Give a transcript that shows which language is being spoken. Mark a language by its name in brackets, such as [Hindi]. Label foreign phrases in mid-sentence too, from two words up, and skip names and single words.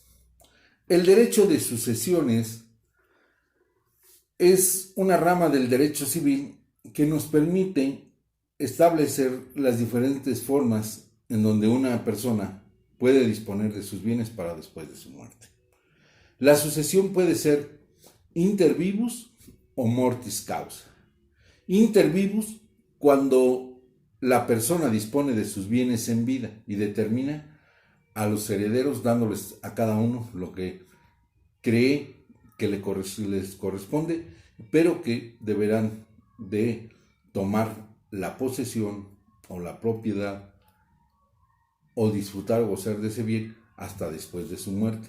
[Spanish] El derecho de sucesiones es una rama del derecho civil que nos permite establecer las diferentes formas en donde una persona puede disponer de sus bienes para después de su muerte. La sucesión puede ser [Latin] inter vivus [Spanish] o [Latin] mortis causa. Inter vivus, [Spanish] cuando la persona dispone de sus bienes en vida y determina a los herederos dándoles a cada uno lo que cree que les corresponde, pero que deberán de tomar la posesión o la propiedad o disfrutar o gozar de ese bien hasta después de su muerte.